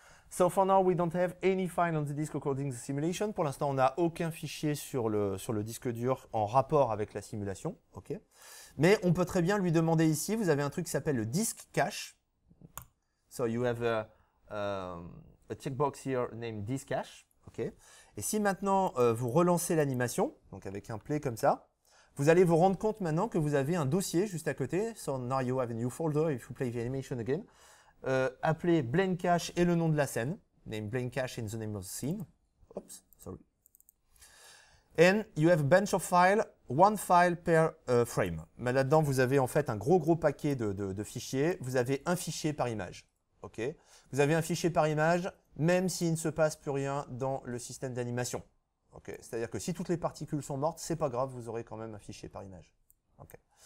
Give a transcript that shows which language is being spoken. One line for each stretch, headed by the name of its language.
English: So for now, we don't have any file on the disk recording the simulation.
French: Pour l'instant, on n'a aucun fichier sur le disque dur en rapport avec la simulation. Okay. Mais on peut très bien lui demander ici, vous avez un truc qui s'appelle le disk cache.
English: So you have a checkbox here named disk cache. Okay.
French: Et si maintenant vous relancez l'animation, donc avec un play comme ça, vous allez vous rendre compte maintenant que vous avez un dossier juste à côté.
English: So now you have a new folder if you play the animation again.
French: Appelé blend cache et le nom de la scène.
English: Name blend cache in the name of the scene. Oops, sorry. And you have a bunch of files, one file per frame.
French: Mais là-dedans, vous avez en fait un gros paquet de fichiers. Vous avez un fichier par image. Okay. Vous avez un fichier par image, même s'il ne se passe plus rien dans le système d'animation. Okay. C'est-à-dire que si toutes les particules sont mortes, c'est pas grave, vous aurez quand même un fichier par image. Okay.